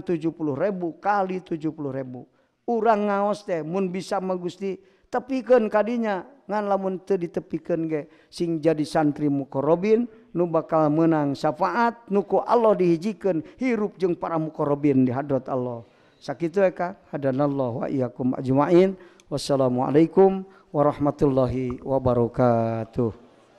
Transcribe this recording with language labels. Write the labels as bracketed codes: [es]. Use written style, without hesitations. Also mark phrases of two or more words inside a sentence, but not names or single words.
[su] 70.000 kali 70.000 urang ngaos teh mun bisa mah Gusti tepikeun kadinya ngan lamun teu ditepikeun ge sing jadi santri muqarrabin nu bakal menang syafaat nu ku Allah dihijikeun hirup jeung para muqarrabin di hadrat Allah sakitu eka [ar] هدانا الله وإياكم أجمعين والسلام عليكم ورحمة الله وبركاته.